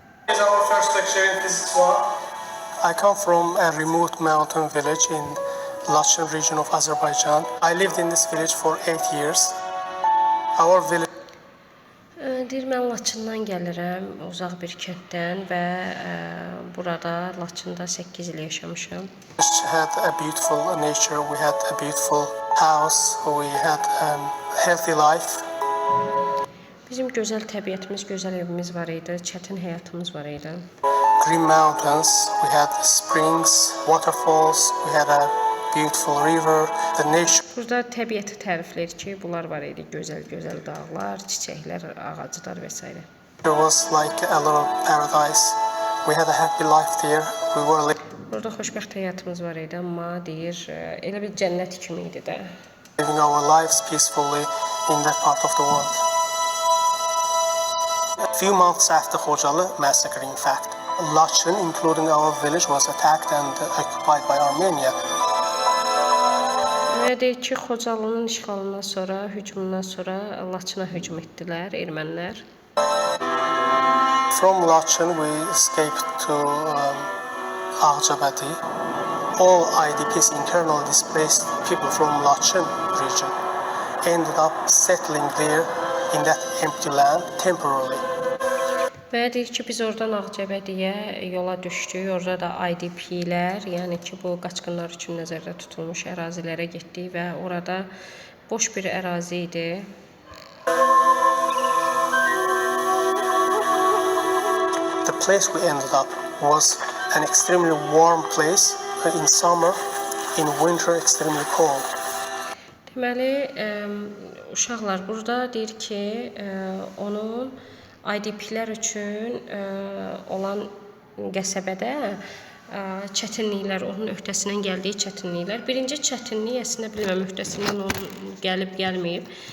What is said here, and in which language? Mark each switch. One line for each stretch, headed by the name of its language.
English: Is our first lecture in Physics 1. I come from a remote mountain village in Laçın region of Azerbaijan. I lived in this village for 8 years. Our village
Azerbaijani: Deyir, mən Laçından gəlirəm, uzaq bir kənddən və burada Laçında 8 il yaşamışam.
English: had a beautiful nature, we had a beautiful house, we had a healthy life.
Azerbaijani: Bizim gözəl təbiətimiz, gözəl evimiz var idi, çətin həyatımız var idi.
English: Green mountains, we had springs, waterfalls, we had a beautiful river, the nature.
Azerbaijani: Burada təbiəti tərifləyir ki, bunlar var idi, gözəl dağlar, çiçəklər, ağaclar və s.
English: It was like a little paradise. We had a happy life there. We were
Azerbaijani: Burada xoşbəxt həyatımız var idi, amma deyir, elə bir cənnət kimi idi də.
English: living our lives peacefully in that part of the world. A few months after Khojalı massacre, in fact, Laçın, including our village, was attacked and occupied by Armenia.
Azerbaijani: Və deyir ki, Xocalının işğalından sonra, hücumundan sonra Laçına hücum etdilər ermənilər.
English: From Laçın, we escaped to Ağcabədi. All IDPs, internally displaced people from Laçın region, ended up settling there in that empty land temporarily.
Azerbaijani: Və deyir ki, biz oradan Ağcabədiyə yola düşdük. Orada da IDP-lər, yəni ki, bu qaçqınlar üçün nəzərdə tutulmuş ərazilərə getdik və orada boş bir ərazi idi.
English: The place we ended up was an extremely warm place in summer, in winter extremely cold.
Azerbaijani: Deməli, uşaqlar burada deyir ki, onun IDP-lər üçün olan qəsəbədə çətinliklər, onun öhdəsindən gəldiyi çətinliklər. Birinci çətinlik əslində bilməm öhdəsindən onun gəlib gəlməyib.